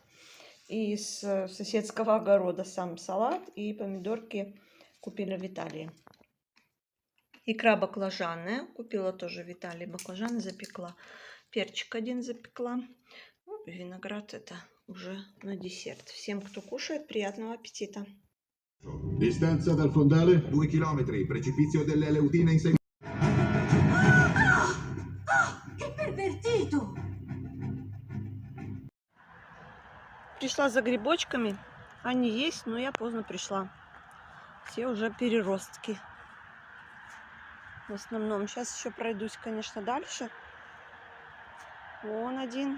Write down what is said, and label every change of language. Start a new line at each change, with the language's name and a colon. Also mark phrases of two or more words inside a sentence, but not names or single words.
Russian: И из соседского огорода сам салат. И помидорки купили в Италии. Икра баклажанная. Купила тоже в Италии баклажаны, запекла. Перчик один запекла. Ну, виноград это уже на десерт. Всем, кто кушает, приятного аппетита.
Italian: Distanza dal fondale? 2 chilometri, precipizio delle Aleutine in 6 Che pervertito!
Russian: Пришла за грибочками. Они есть, но я поздно пришла. Все уже переростки. В основном. Сейчас еще пройдусь, конечно, дальше. Вон один.